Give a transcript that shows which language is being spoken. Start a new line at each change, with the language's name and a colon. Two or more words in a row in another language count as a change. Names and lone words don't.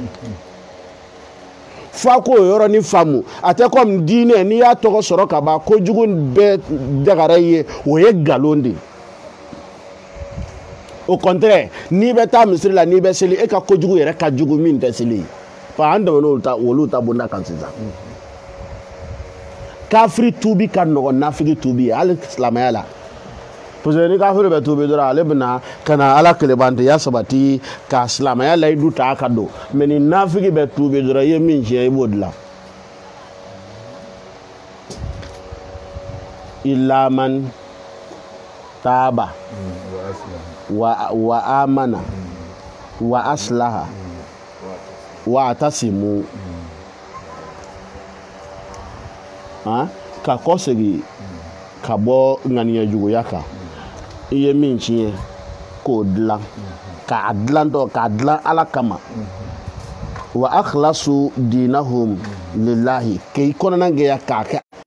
Bambara: fa ko o yɔrɔ ni faamu a tɛ comme diinɛ n'i y'a tɔgɔ sɔrɔ ka ban kojugu bɛɛ dagara i ye o ye nkalon de
French: au contraire
Bambara: n'i bɛ taa misiri la n'i bɛ seli e ka kojugu yɛrɛ ka jugu min tɛ seli ye fa an dɛmɛ olu ta bonda kan sisan kafiri tuubi ka nɔgɔn nafigi tuubi ye hali silamɛya la
French: parce que
Bambara: ni kafiri bɛ tuubi dɔrɔn ale bɛna ka na ala kelebantiya sabati ka silamɛya layidu ta ka don mais ni nafigi bɛ tuubi dɔrɔn i ye min tiɲɛ i b'o dilan
Arabic: إلا من تاب وآمن وأصلح واعتصموا
Bambara: ka kɔsegi ka bɔ ŋaniya juguya kan i ye min tiɲɛ k'o dilan k'a dilan ala kama
Arabic: وأخلصوا دينهم لله
Bambara: k'i kɔnɔna gɛya k'a kɛ